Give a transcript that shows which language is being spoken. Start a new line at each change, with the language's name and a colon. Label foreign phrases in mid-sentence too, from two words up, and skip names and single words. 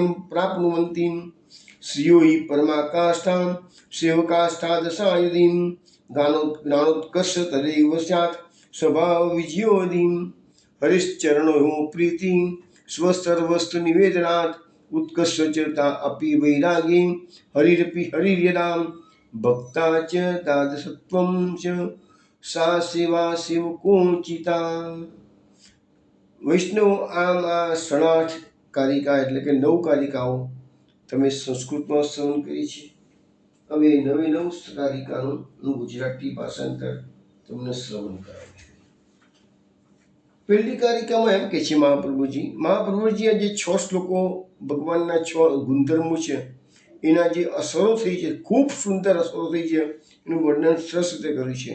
Sanskrit: प्राप्नुवन्ति श्रियो हि परमाकाष्ठां सेवकाष्ठादशा यदि ज्ञानोत्कर्ष तदैव स्यात् स्वभावविजयोऽधिं हरिश्चरणयोः प्रीति स्वसर्वस्तु निवेदनात् उत्कर्षचरता अपि वैरागी हरिरपि हरिर्यदा भक्ता च तादृशत्वं च सा सेवा सेवकोचिता।
Gujarati: વૈષ્ણવ આમ આ 8 કારિકા એટલે કે 9 કારિકાઓ તમે સંસ્કૃતમાં શ્રવણ કરી છે. હવે 9 કારિકાનું હું ગુજરાતી ભાષાંતર તમને શ્રવણ કરાવું છું. પહેલી કારિકામાં એમ કે છે મહાપ્રભુજી આ જે 6 શ્લોકો ભગવાનના 6 ગુણધર્મો છે એના જે અસરો થઈ છે, ખૂબ સુંદર અસરો થઈ છે, એનું વર્ણન સરસ રીતે કર્યું છે.